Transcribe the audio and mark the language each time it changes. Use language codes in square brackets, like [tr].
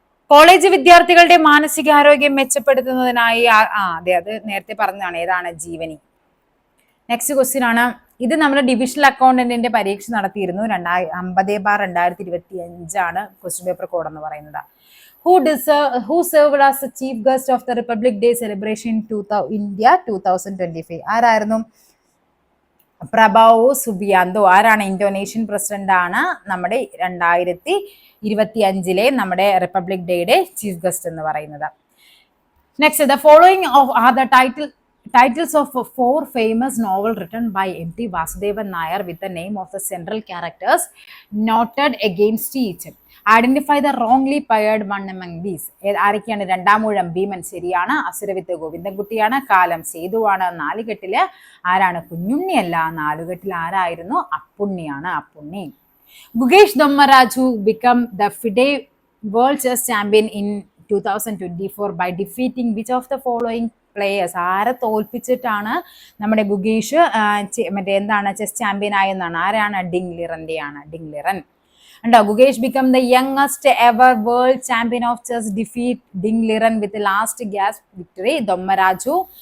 [ml] College വിദ്യാർത്ഥികളുടെ മാനസികാരോഗ്യം മെച്ചപ്പെടുത്തുന്നതിനായി അതെ, അത് നേരത്തെ പറഞ്ഞതാണ്. ഏതാണ്? ജീവനി. നെക്സ്റ്റ് ക്വസ്റ്റ്യൻ ആണ്. ഇത് നമ്മുടെ ഡിവിഷണൽ അക്കൗണ്ടന്റിന്റെ പരീക്ഷ നടത്തിയിരുന്നു. 50/2025 ക്വസ്റ്റ്യൻ പേപ്പർ കോഡ് എന്ന് പറയുന്നത്. [en] Who served as the chief guest of the Republic Day celebration India 2025? [ml] ആരായിരുന്നു? പ്രഭാവോ സുബിയാന്തോ. ആരാണ്? ഇന്തോനേഷ്യൻ പ്രസിഡന്റ് ആണ്. നമ്മുടെ 2025 നമ്മുടെ റിപ്പബ്ലിക് ഡേയുടെ ചീഫ് ഗസ്റ്റ് എന്ന് പറയുന്നത്. [en] Next, the following are the titles of 4 famous novels written by M.T. Vasudevan Nair with the name of the central characters noted against each. Identify the wrongly paired one among these. [ml] ആരൊക്കെയാണ്? രണ്ടാമൂഴം ഭീമൻ ശരിയാണ്. അസുരവിത്ത് ഗോവിന്ദൻകുട്ടിയാണ്. കാലം സേതുവാണ്. നാലുകെട്ടില് ആരാണ്? കുഞ്ഞുണ്ണിയല്ല. നാലുകെട്ടിൽ ആരായിരുന്നു? അപ്പുണ്ണിയാണ്. Appunni. [en] Gukesh Dommaraju become the FIDE World Chess Champion in 2024 by defeating which of the following players? [ml] ആരെ തോൽപ്പിച്ചിട്ടാണ് നമ്മുടെ ഗുഗേഷ് എന്താണ് chess champion ആയെന്നാണ്? ആരാണ്? ഡിംഗ്ലിറന്റെയാണ്. [en] Ding Liren [ml] ഉണ്ടോ? [en] Gukesh become the youngest ever world champion of chess, defeat Ding Liren with last gasp victory. Dommaraju.